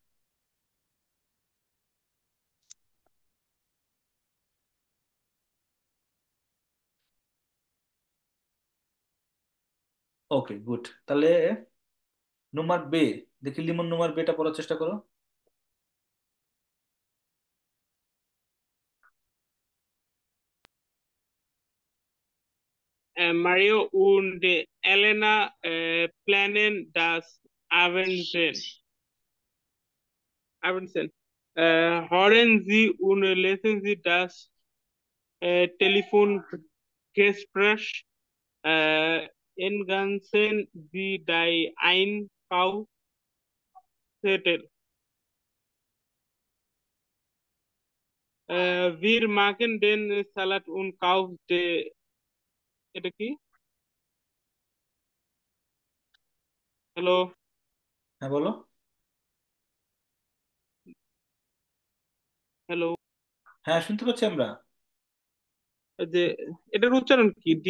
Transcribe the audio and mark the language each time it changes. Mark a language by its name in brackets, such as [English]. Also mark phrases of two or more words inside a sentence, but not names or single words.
[English] okay good, [Bangla] তাহলে [German] Nummer B, [Bangla] দেখি লিমন নুমার বেটা পড়ার চেষ্টা করো। [German] Mario und Elena planen das Abendessen. Abendessen. Hören Sie und lesen Sie das Telefongespräch. Ergänzen Sie die Einkaufszettel. Wir machen den Salat und Kauf [Bangla] এটা কি? হ্যালো, হ্যাঁ বলো। হ্যালো। হ্যাঁ শুনতে পাচ্ছি আমরা। যে এটার উচ্চারণ কি?